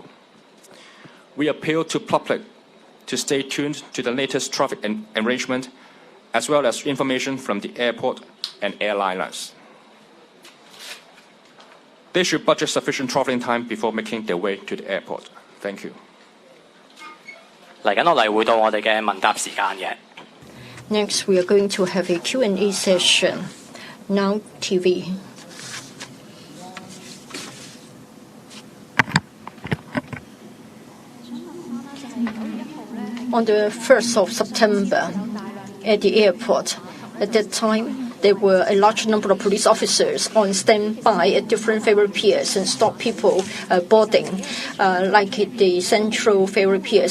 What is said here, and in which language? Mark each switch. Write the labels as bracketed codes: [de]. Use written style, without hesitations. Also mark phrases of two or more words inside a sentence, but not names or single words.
[en] We appeal to public to stay tuned to the latest traffic arrangement as well as information from the airport and airliners. They should budget sufficient traveling time before making their way to the airport. Thank you. [yue] 嚟緊落嚟會到我哋嘅問答時間嘅。 [en] Next, we are going to have a Q&A session. Now TV. On the 1st of September at the airport, at that time, there were a large number of police officers on standby at different ferry piers and stop people boarding, like the central ferry piers.